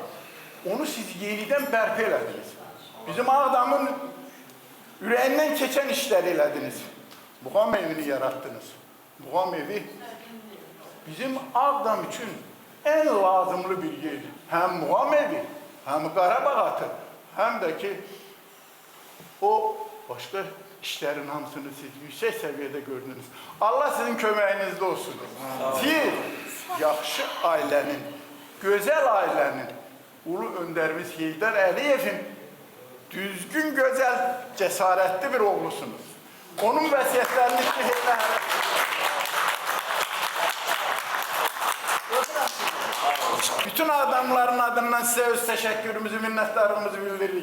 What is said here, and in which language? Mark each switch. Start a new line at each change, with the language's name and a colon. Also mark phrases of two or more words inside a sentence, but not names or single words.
Azerbaijani: Onu siz yenidən bərpa elədiniz. Bizim Ağdamın ürəyindən keçən işləri elədiniz. Muğam evini yarattınız. Muğam evi bizim Ağdam üçün en lazımlı bir yerdir. Hem Muğam evi, hem Qarabağ atı, hem de ki o başka işlerin hamısını siz yüksek seviyede gördünüz. Allah sizin köməyinizdə olsun. Siz yaxşı ailənin, gözəl ailənin, ulu öndərimiz Heydər Əliyevin düzgün, gözəl, cəsarətli bir oğlusunuz. Onun vəsiyyətlərini bütün adamların adından size öz təşəkkürümüzü, minnətdarlığımızı bildiririk.